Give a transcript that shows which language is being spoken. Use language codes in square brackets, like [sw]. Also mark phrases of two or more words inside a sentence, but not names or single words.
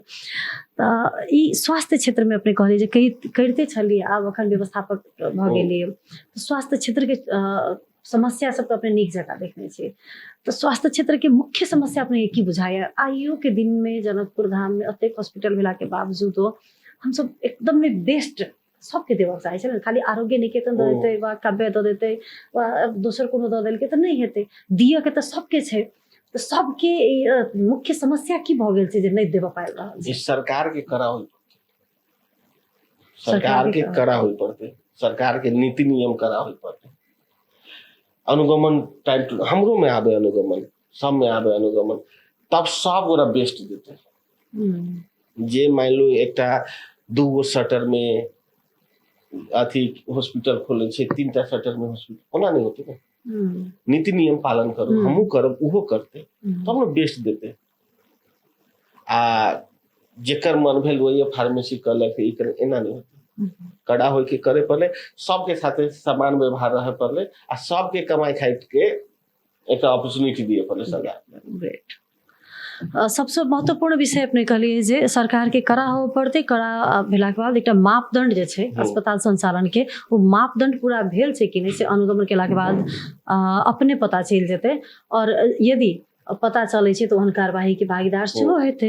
[mai] त ई स्वास्थ्य क्षेत्र में अपने कहलिए जे करते छलिए, आब अखन व्यवस्थापक भ गेलिए, स्वास्थ्य क्षेत्र के समस्या सब तो अपने नीक जगह देखने छे, तो स्वास्थ्य क्षेत्र के मुख्य समस्या अपने की बुझाया आइयो के दिन में जनकपुर धाम में अतेक हॉस्पिटल भेला के बावजूदो हम सब एकदम में बेस्ट सबके देवक चाहे छै, खाली आरोग्य निकेतन दऽ देतै वा काव्य दऽ देतै वा दोसर कोनो दऽ देलकै तऽ नहीं हेतै, दिय के तऽ सबके छै। तो सबके मुख्य समस्या की भ गेल छै जे नहीं देबऽ पाबि रहल छै? सरकार के कड़ा होई, सरकार के कड़ा होई पड़ते, सरकार के नीति नियम कड़ा होई पड़ते। अनुगमन [en] time to [mai] हमरो में आवे, अनुगमन सब में आवे अनुगमन, तब सब गोरा बेस्ट देते। जे मान लो एकटा 2 गो शटर में अथी हॉस्पिटल खोले छे, 3टा शटर में हॉस्पिटल, ओना नहीं होते ना। नीति नियम पालन करू, हमहू करब उहो करते तब न बेस्ट देते। आ जेकर मन भेल वही फार्मेसी कलक, एना नहीं होते, कड़ा होय के करे पड़ले, सबके साथे समान व्यवहार रहे पड़ले, आ सबके कमाई खाई के एक अपॉर्चुनिटी दिए पड़ले सरकार। ग्रेट। सबसे महत्वपूर्ण विषय अपने कहलिए जे सरकार के कड़ा हो पड़ते, कड़ा भेला के बाद एक मापदंड जे छै अस्पताल संचालन के, वो मापदंड पूरा भेल छै कि नहीं से अनुगमन केला के बाद अपने पता चल जेते, और यदि पता चले छै तो ओहन कार्यवाही के भागीदार सेहो हेतै।